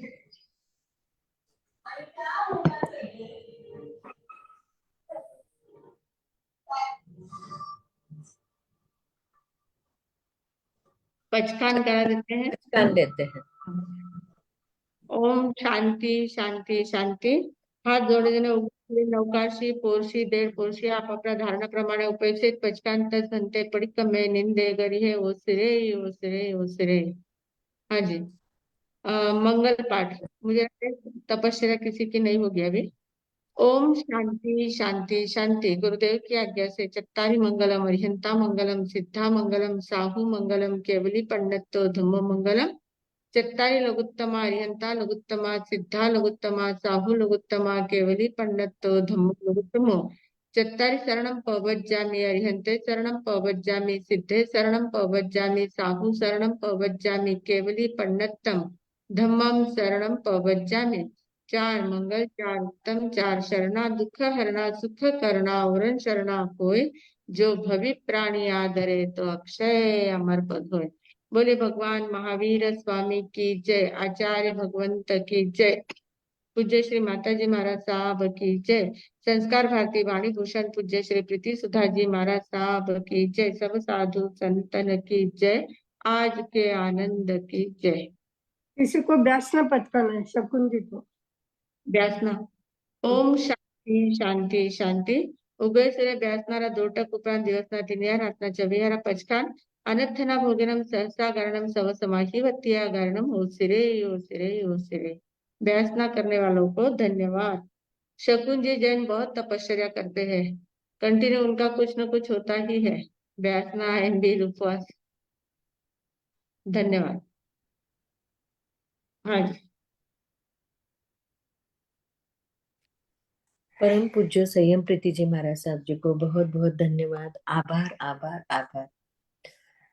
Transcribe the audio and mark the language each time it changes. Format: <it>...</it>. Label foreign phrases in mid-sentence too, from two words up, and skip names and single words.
<hi>पचकान करा देते हैं। पहचान लेते हैं। ओम शांति शांति शांती।</hi> <mr>हात जोडलेले उभे</mr> <pra>नौकाशी पोरशी देड पोरशी आपापल्या धारणाप्रमाणे उपस्थित पचकांत संते पडिक्कमे निंदे गरिहे ओसिरे ओसिरे ओसिरे।</pra> <hi>हाँ जी। मंगल पाठ, मुझे लगता है तपस्या किसी की नहीं होगी अभी। ओम शांति शांति शांति। गुरुदेव की आज्ञा से</hi> <pra>चत्तारी मंगलम अरिहंता मंगलम सिद्धा मंगलम साहू मंगलम केवली पंडितो धम्म मंगलम। चत्तारी लघुत्तमा अरिहंता लघुत्तमा सिद्धा लघुत्तमा साहू लघुत्तमा केवली पंडितो धम्म लघुत्तमो। चत्तारी शरणं पवज्जामि अरिहंते शरणं पवज्जामि सिद्धे शरणं पवज्जामि साहू शरणं पवज्जामि केवली पंडितम धम्मम शरणं पवज्जामि।</pra> <hi>4 मंगल 4 उत्तम 4 शरणा दुख हरणा सुख करना वरण शरणा कोय। जो भवि प्राणी आदरे तो अक्षय अमर पद होय। बोले भगवान महावीर स्वामी की जय। आचार्य भगवंत की जय। पूज्य श्री माता जी महाराज साहब की जय। संस्कार भारती वाणी भूषण पूज्य श्री प्रीति सुधा जी महाराज साहब की जय। सब साधु संतन की जय। आज के आनंद की जय। किसी को व्यासना पचकाना है, शकुन जी को व्यासना। ओम शांती शांती शांती।</hi> <pra>उभयसुरे व्यासनारा दोटक उपरांत दिवसना तिनिया रातना चविहारा पचकान अनर्थना भोजनम सहसा गरणम सव समाहिवत्या गरणम ओसिरे ओसिरे ओसिरे।</pra> <hi>व्यासना करने वालों को धन्यवाद। शकुन जी जैन बहुत तपस्या करते हैं, कंटिन्यू उनका कुछ न कुछ होता ही है। व्यासना एंड भी उपवास। धन्यवाद। हाँ जी। परम पूज्य संयम प्रीति जी महाराज साहब जी को बहुत बहुत धन्यवाद, आभार आभार आभार।</hi>